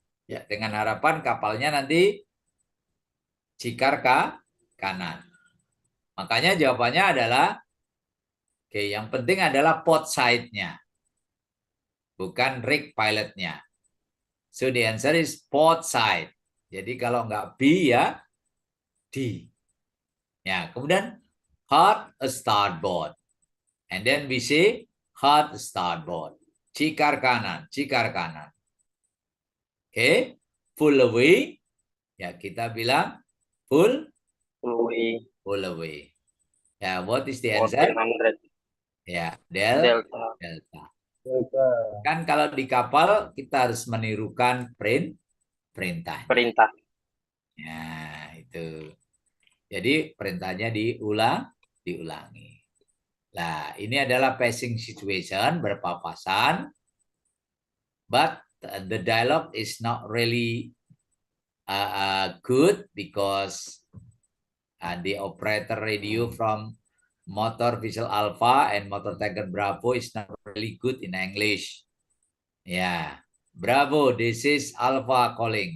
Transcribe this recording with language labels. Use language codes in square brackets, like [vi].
[id] Ya, dengan harapan kapalnya nanti cikar ke kanan. Makanya jawabannya adalah oke, yang penting adalah port side-nya, bukan rig pilot-nya. [en] So the answer is port side. [id] Jadi kalau nggak B ya D. Ya, kemudian [en] hard starboard. And then we say hard starboard. [id] Cikar kanan, cikar kanan. Oke, [en] full away. [id] Ya, kita bilang full Louis [en] away. Ya, what is the answer? 1400 [id] Ya, [en] delta. delta. [id] Kan kalau di kapal kita harus menirukan perintahnya. Perintah. Ya, itu. Jadi perintahnya diulangi. Nah, ini adalah passing situation, berpapasan. [en] But the dialogue is not really good because the operator radio from motor vessel Alpha and motor tanker Bravo is not really good in English. Ya, Bravo, this is Alpha calling.